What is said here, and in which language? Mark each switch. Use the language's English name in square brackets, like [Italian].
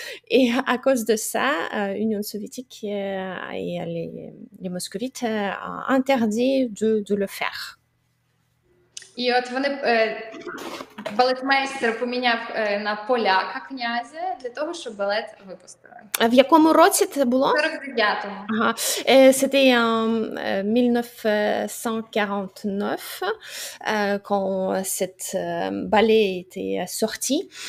[French] Et à cause de ça, l'Union soviétique et les moscovites ont interdit de le faire. [Ukrainian] І от вони, балетмейстер поміняв на поляка князя для того, щоб балет випустили. В якому році це було? 49-му. Ага. [French] C'était en 1949 quand cette ballet était sorti.